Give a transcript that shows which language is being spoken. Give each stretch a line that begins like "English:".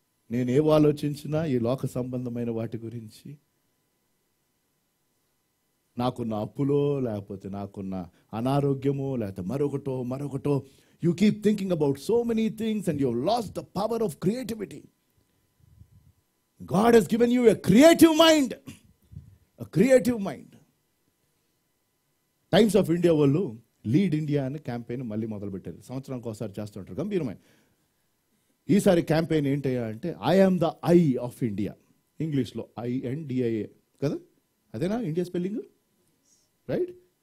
Telugu: నేనేం ఆలోచించినా ఈ లోక సంబంధమైన వాటి గురించి, నాకున్న అప్పులో, లేకపోతే నాకున్న అనారోగ్యమో, లేకపోతే మరొకటో.
English: You keep thinking about so many things and you have lost the power of creativity. God has given you a creative mind. A creative mind.
Telugu: Times of India వాళ్ళు లీడ్ ఇండియా అని క్యాంపెయిన్ మళ్ళీ మొదలుపెట్టారు. సంవత్సరానికి ఒకసారి చేస్తుంటారు, గంభీరమైన. ఈసారి campaign ఏంటయ్యా అంటే,
English: I am the I of India.
Telugu: ఇంగ్లీష్లో INDIA కదా, అదేనా ఇండియా స్పెల్లింగ్? రైట్?